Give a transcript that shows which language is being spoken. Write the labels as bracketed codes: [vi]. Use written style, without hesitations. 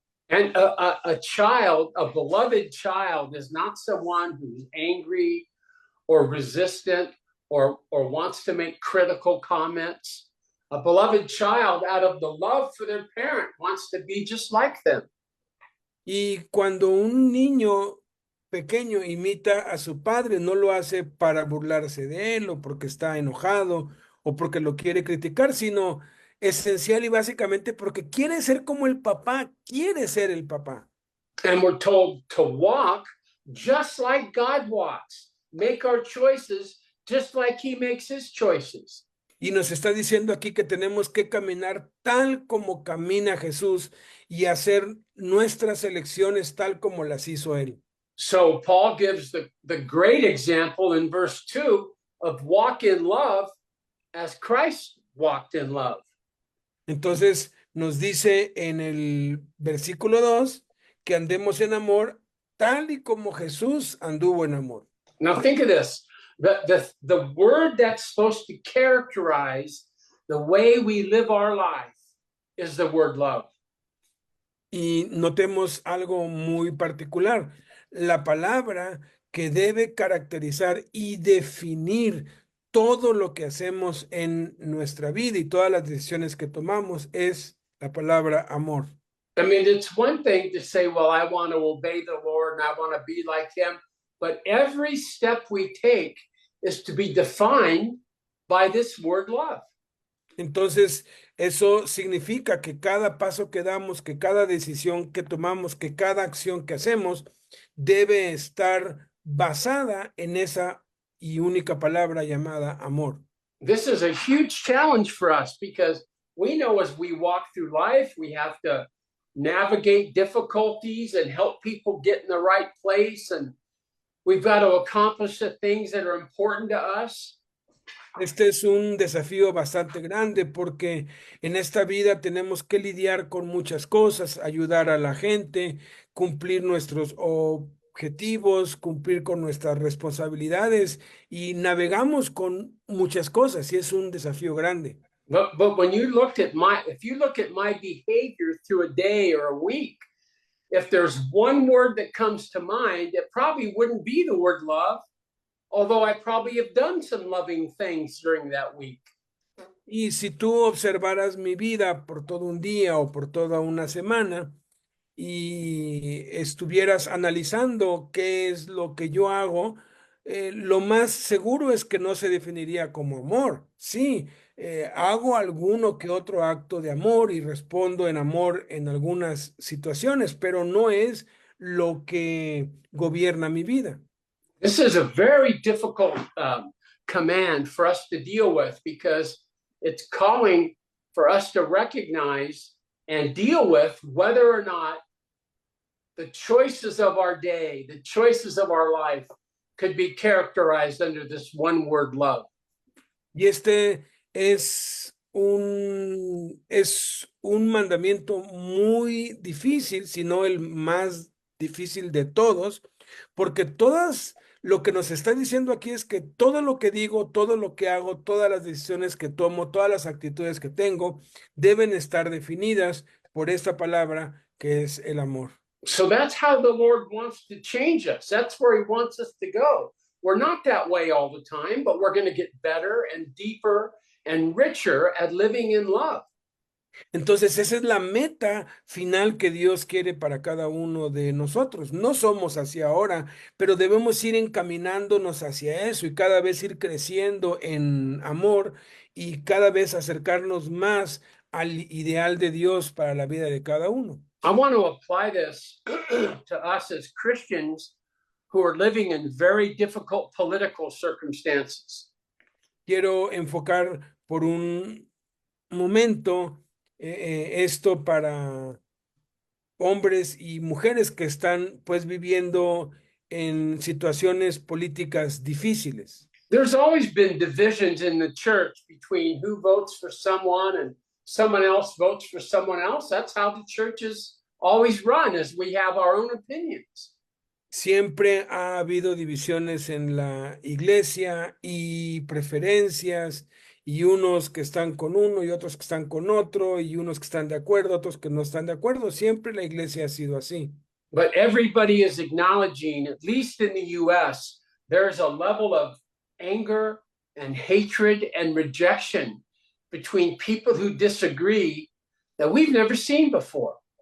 [en] And a child, a beloved child, is not someone who's angry or resistant or wants to make critical comments. A beloved child, out of the love for their parent, wants to be just like them. [es] Y cuando un niño pequeño imita a su padre, no lo hace para burlarse de él o porque está enojado o porque lo quiere criticar, sino esencial y básicamente porque quiere ser como el papá, quiere ser el papá. [en] And we're told to walk just like God walks, make our choices just like he makes his choices. [es] Y nos está diciendo aquí que tenemos que caminar tal como camina Jesús y hacer nuestras elecciones tal como las hizo él. [en] So Paul gives the great example in verse 2 of walk in love as Christ walked in love. [es] Entonces nos dice en el versículo 2 que andemos en amor tal y como Jesús anduvo en amor. [en] Now think of this. The word that's supposed to characterize the way we live our life is the word love. [es] Y notemos algo muy particular. La palabra que debe caracterizar y definir todo lo que hacemos en nuestra vida y todas las decisiones que tomamos es la palabra amor. [en] I mean, it's one thing to say, well, I want to obey the Lord and I want to be like him, but every step we take is to be defined by this word love. [es] Entonces, eso significa que cada paso que damos, que cada decisión que tomamos, que cada acción que hacemos debe estar basada en esa y única palabra llamada amor. [en] This is a huge challenge for us because we know as we walk through life, we have to navigate difficulties and help people get in the right place. And we've got to accomplish the things that are important to us. [es] Este es un desafío bastante grande porque en esta vida tenemos que lidiar con muchas cosas, ayudar a la gente, cumplir nuestros objetivos, cumplir con nuestras responsabilidades y navegamos con muchas cosas y es un desafío grande. [en] But when you looked at if you look at my behavior through a day or a week, if there's one word that comes to mind, it probably wouldn't be the word love, although I probably have done some loving things during that week. [es] Y si tú observaras mi vida por todo un día o por toda una semana y estuvieras analizando qué es lo que yo hago, lo más seguro es que no se definiría como amor. Sí, hago alguno que otro acto de amor y respondo en amor en algunas situaciones, pero no es lo que gobierna mi vida. [en] This is a very difficult command for us to deal with because it's calling for us to recognize and deal with whether or not the choices of our day, the choices of our life could be characterized under this one word love. [es] Y este es un mandamiento muy difícil, si no el más difícil de todos, porque lo que nos está diciendo aquí es que todo lo que digo, todo lo que hago, todas las decisiones que tomo, todas las actitudes que tengo, deben estar definidas por esta palabra que es el amor. [en] So that's how the Lord wants to change us. That's where he wants us to go. We're not that way all the time, but we're going to get better and deeper and richer at living in love. [es] Entonces, esa es la meta final que Dios quiere para cada uno de nosotros. No somos hacia ahora, pero debemos ir encaminándonos hacia eso y cada vez ir creciendo en amor y cada vez acercarnos más al ideal de Dios para la vida de cada uno. [en] I want to apply this to us as Christians who are living in very difficult political circumstances. [es] Quiero enfocar por un momento esto para hombres y mujeres que están pues viviendo en situaciones políticas difíciles. [en] There's always been divisions in the church between who votes for someone and someone else votes for someone else. That's how the church is always run, as we have our own opinions. [es] Siempre ha habido divisiones en la iglesia y preferencias y unos que están con uno y otros que están con otro y unos que están de acuerdo, otros que no están de acuerdo. Siempre la iglesia ha sido así. [en] But everybody is acknowledging, at least in the US, there's a level of anger and hatred and rejection between people who disagree that we've never seen before.